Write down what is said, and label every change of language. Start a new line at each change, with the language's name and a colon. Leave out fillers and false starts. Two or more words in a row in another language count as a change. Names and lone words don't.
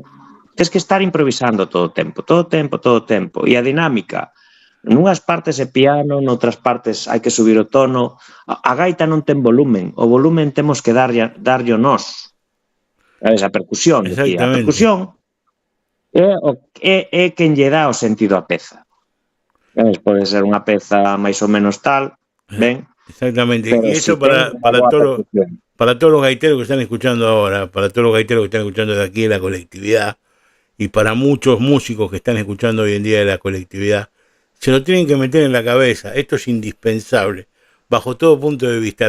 Galician: Tens que estar improvisando todo o tempo. E a dinámica, nunhas partes é piano, noutras partes hai que subir o tono. A gaita non ten volumen, o volumen temos que darlle nós. Sabes, a percusión, decía. A percusión é quen lle dá o sentido á peza. Sabes, pode ser unha peza máis ou menos tal, ben?
Spanish: Exactamente, y eso para todos los gaiteros que están escuchando ahora, para todos los gaiteros que están escuchando de aquí de la colectividad, y para muchos músicos que están escuchando hoy en día de la colectividad, se lo tienen que meter en la cabeza. Esto es indispensable, bajo todo punto de vista.